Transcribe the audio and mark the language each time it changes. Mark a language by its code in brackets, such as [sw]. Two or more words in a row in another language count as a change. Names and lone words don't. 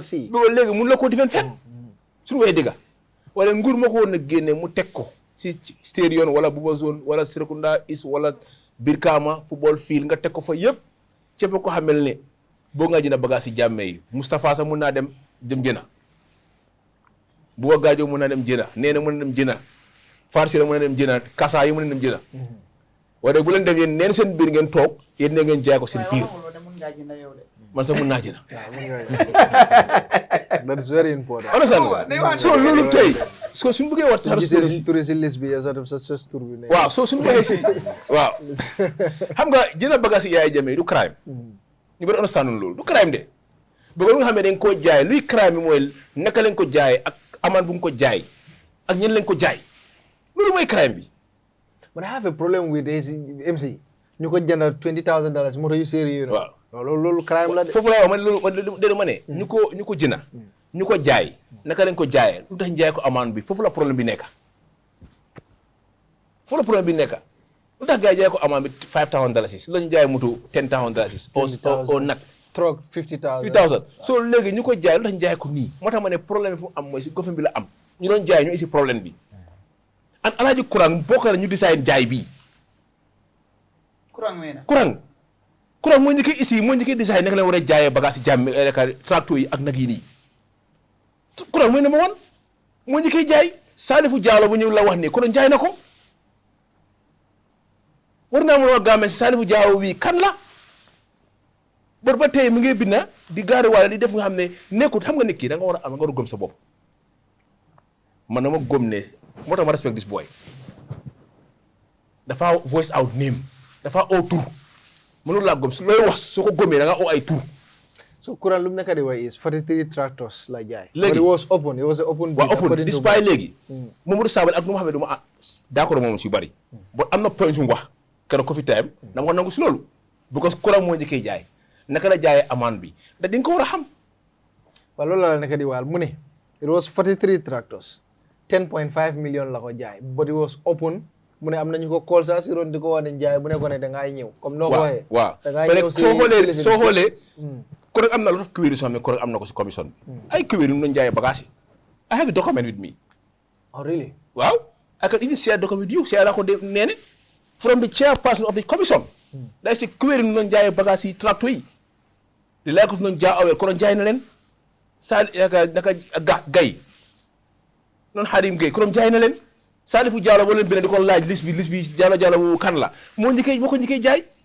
[wo] bi ko léegi mun la koo difen fen suñu waxee dëgga wala nguur moo ko woon a génne mu teg ko si stadium wala Buba zone wala Serekunda East wala Brikama football field nga teg ko fa yëpp cëpp ko xamel ne boo nga jënd bagage si Jammeh yi Moustapha sax mun naa dem jëna Buba Gajo mun naa dem jëna nee na mën na dem jëna Farsi la mën na dem jëna Kasa yi mën na dem jëna waaye bu leen dem yéen neen seen biir ngeen toog yéen ne ngeen jaay ko seen biir man sax mun naa jëna [en] that is very important [wo] so loolu tey so suñu bëggee wax turi si liste bi sa tur bi ne waaw soo suñu waxee si waaw xam nga jënd bagage yi yaay Jammeh du crime ñu bëri understand loolu du crime de bëgg lu nga xam ne dañ koo jaay luy crime bi mooy naka lañ ko jaay ak amaan bu nga ko jaay ak ñen lañ ko jaay loolu mooy crime bi [en] but I have a problem with MC [wo] ñu ko jënd $20,000 moto yu sérieux waaw loolu crime la de foofu laa wax man loolu déedéet ma ne ñu ko jënd ñu ko jaay naka lañ ko jaayee lu tax jaay ko amaan bi foofu la problème bi nekk lu tax gars yi jaay ko amaan bi $5,000 la ñu jaay moto $10,000 au nag truck $50,000 so léegi ñu ko jaay lu tax jaay ko nii moo tax ma ne problème bi fu am mooy si gouvernement bi la am ñu doon jaay ñu isi problème bi an alaaji courant bokk na ñu design jaay bii courant moo njëkkee ici moo njëkkee design naka la war a jaayee bagage si Jammeh tracteur yi ak nag yi nii courant mooy number one moo njëkkee jaay Salifou Diallo bu ñu la wax nii courant jaay na ko war naa mën a Gambie si Salifou Diallo bii kan la ba tey mu ngi binda di gaari wala di def nga xam ne nekkut xam nga nit ki da nga war a gëm sa bopp man dama gëm ne moo tax ma [en] respect this boy [wo] dafa voice out name dafa oo tur mënul laa gëm su looy wax soo ko gëmee da nga oo ay tur. so courant lu mu nekk di wax [en] is 43 tractors [wo] la jaay. léegi [en] it was open [wo] waaw open despite léegi Mamadou Sabally ak nu ma xam ne du ma d'accord moom si bari bon am na point yu mu wax keroog Coffee Time dama ko nangu si loolu because courant moo njëkkee jaay naka la jaayee amaan bi da di nga ko war a xam. waaw loolu la nekk di waal mu ne [en] it was 43 tractors [wo] 10.5 million la ko jaay [en] but it was open [wo] mu ne am nañu ko call sa si ron di ko wax ne jaay mu ne ko ne da ngay ñëw comme noo ko waxee. waaw soo xoolee kon am na lu tax query soo xam ne kon am na ko si commission bi ay query nu ñu jaayee bagage yi [en] I have a document with me. Oh really? waaw I can even share document with you [wo] share naa ko de nee [en] from the chairperson of the commission. [wo] da si query nu ñu jaayee bagage yi tracteur yi di laaj ko fi ñu jaay awel kon jaay na leen saa naka gay noonu Xaadim Gay kon jaay na leen Salifou Diallo boo leen bind di ko laaj liste bi Diallo wu kan la moo ko njëkkee jaay